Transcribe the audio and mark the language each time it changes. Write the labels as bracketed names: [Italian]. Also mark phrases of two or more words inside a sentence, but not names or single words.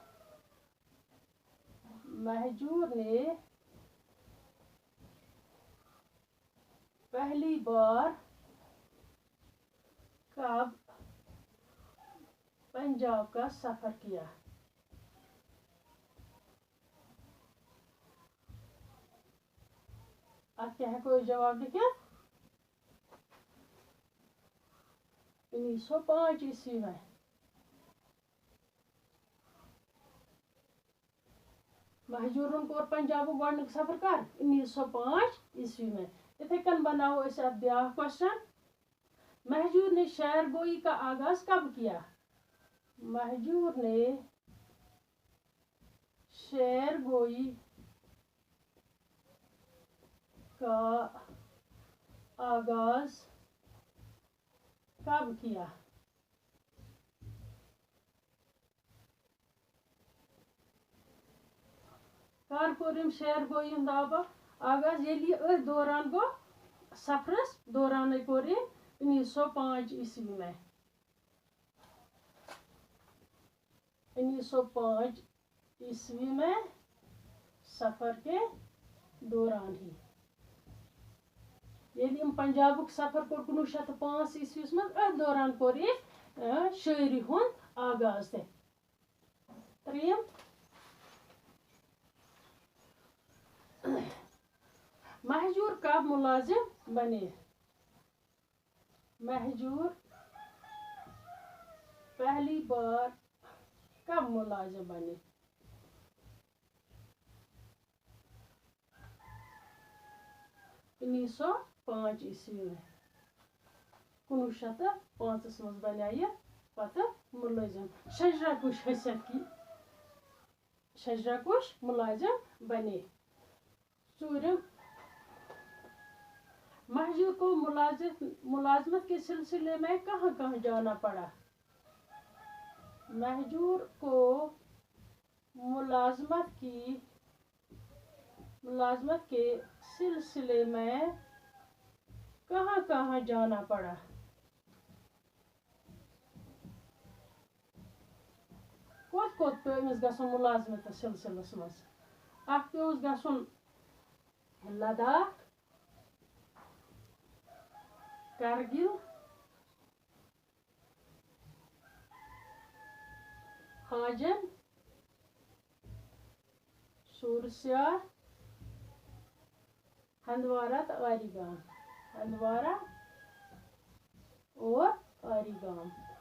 [Urdu] مہجور نے پہلی بار کب پنجاب کا سفر کیا آپ کیا ہے کوئی جواب لکھیں 1905 عیسوی میں [Kashmiri] مہجورن کوٚر پنجابُک گۄڈنیُک سفر کر 1905 [Urdu] عیسوی میں [Kashmiri] اتھے کن بناو أسۍ اتھ بیاکھ کوسچن [Urdu] مہجور نے شعر گوئی کا آغاز کب کیا مہجور نے شعر گوئی کا آغاز کب کیا [Kashmiri] کر کوٚر أمۍ شعر گوئی ہُنٛد آغاز ییٚلہِ یہِ أتھۍ دوران گوٚو سفرس دورانٕے کوٚر أمۍ 1905 [Urdu] عیسوی میں [Kashmiri] 1905 [Urdu] عیسوی میں سفر کے دوران ہی [Kashmiri] ییٚلہِ أمۍ پنجابُک سفر کوٚر 1905 عیسویس منٛز أتھۍ دوران کوٚر أمۍ شٲعری ہُنٛد آغاز تہِ ترٛیٚیِم [Urdu] مہجور کب ملازم بنے مہجور پہلی بار کب ملازم بنے 1905 عیسوی میں 1905 [Kashmiri] منٛز بنے یہِ پتہٕ ملٲزم شجرا کُش [Urdu] حیثیت کی شجرا کُش ملازم بنے ژوٗرِم مہجور کو ملازمت کے سلسلے میں کہاں کہاں جانا پڑا مہجور کو ملازمت کے سلسلے میں کہاں کہاں جانا پڑا [Kashmiri] کوٚت کوٚت پیوٚو أمِس گژھُن مُلازمت سلسلس منٛز اکھ پیوٚوُس گژھُن لداخ کرگل حاجن سورسیار ہندوارہ تو آری گام ہندوارہ اور آری گام